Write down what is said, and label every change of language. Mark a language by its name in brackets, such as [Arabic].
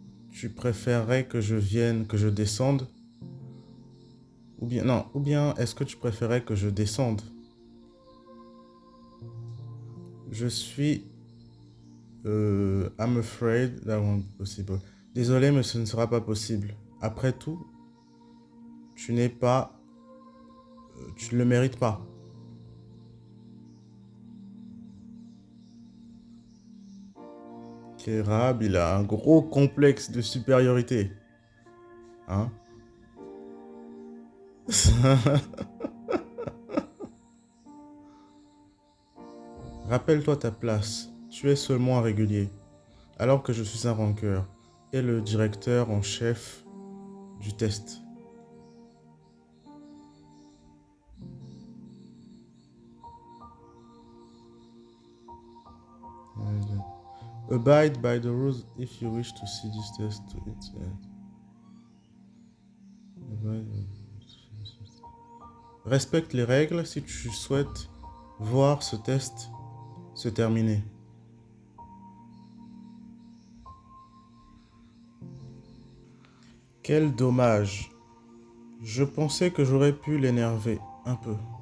[French] Tu préférerais que je vienne, que je descende? Ou bien, non, ou bien est-ce que tu préférais que je descende? Je suis... [English] I'm afraid that won't be possible. [French] Désolé, mais ce ne sera pas possible. Après tout, tu n'es pas... tu ne le mérites pas. Kerab, il a un gros complexe de supériorité. Hein? Rappelle-toi ta place. Tu es seulement un régulier, alors que je suis un rancœur et le directeur en chef du test. [English] Abide by the rules if you wish to see this test to its end. [French] Respecte les règles si tu souhaites voir ce test se terminer. Quel dommage. Je pensais que j'aurais pu l'énerver un peu.